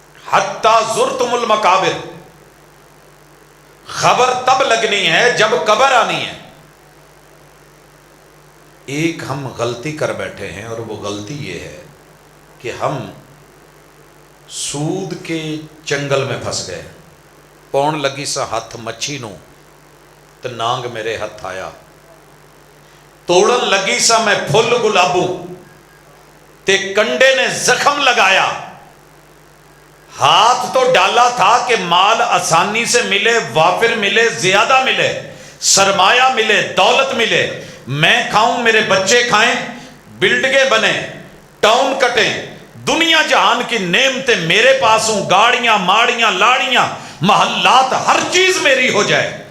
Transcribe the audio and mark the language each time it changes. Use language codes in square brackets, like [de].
[ar] حتیٰ زرتم المقابر، [ur] خبر تب لگنی ہے جب قبر آنی ہے. ایک ہم غلطی کر بیٹھے ہیں، اور وہ غلطی یہ ہے کہ ہم سود کے چنگل میں پھنس گئے. [pa] پون لگی سا ہاتھ مچھی نو تے نانگ میرے ہاتھ آیا، توڑن لگی سا میں پھل گلابوں تے کنڈے نے زخم لگایا. [ur] ہاتھ تو ڈالا تھا کہ مال آسانی سے ملے، وافر ملے، زیادہ ملے، سرمایہ ملے، دولت ملے، میں کھاؤں، میرے بچے کھائیں، بلڈنگیں بنے، ٹاؤن کٹیں، دنیا جہان کی نعمتیں میرے پاس ہوں، گاڑیاں، ماڑیاں، لاڑیاں، محلات، ہر چیز میری ہو جائے.